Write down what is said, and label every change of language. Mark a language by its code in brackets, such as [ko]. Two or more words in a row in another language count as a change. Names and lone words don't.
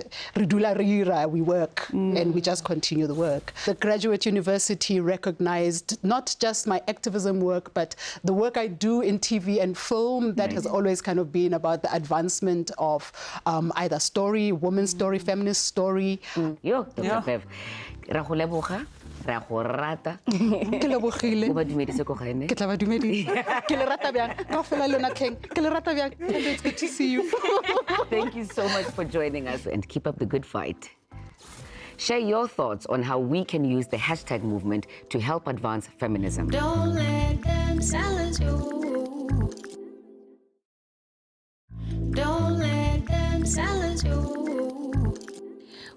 [en] We work and we just continue the work. The Graduate University recognized not just my activism work, but the work I do in TV and film that has always kind of been about the advancement of either story, women's story, feminist story. Yo, Dr. Bev, [nso] ra go leboga, ra go rata. Ke lebogile. O ba dumedise ko gaene. Ke tla ba dumedisa. Ke le rata bjang. Ka fela lona keng. Ke le rata bjang. [en] It's good to see you. Thank you so much for joining us, and keep up the good fight. Share your thoughts on how we can use the hashtag movement to help advance feminism. Don't let them silence you. Don't let them silence you.